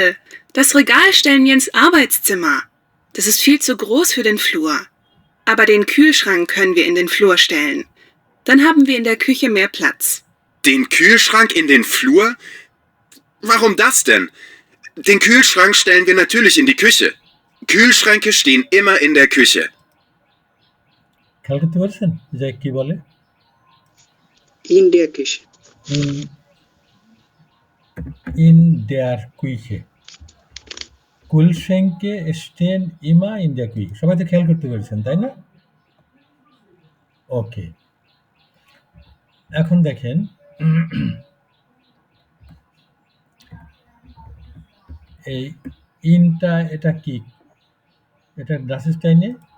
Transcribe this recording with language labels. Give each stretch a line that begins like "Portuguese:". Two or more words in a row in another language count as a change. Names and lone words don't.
German: Das Regal stellen wir ins Arbeitszimmer. Das ist viel zu groß für den Flur. Aber den Kühlschrank können wir in den Flur stellen. Dann haben wir in der Küche mehr Platz. Den Kühlschrank in den Flur? Warum das denn? Den Kühlschrank stellen wir natürlich in die Küche. Kühlschränke stehen immer in der Küche.
Bangla: খেয়াল করতে পারছেন যে কি বলে?
German: In der Küche. In der Küche. Kühlschränke stehen immer in der Küche.
Bangla: সবাই তো খেয়াল করতে পেরেছেন, তাই না? ওকে, এখন দেখেন এই ইনটা এটা কি? এটা ডাসিস্টাইনে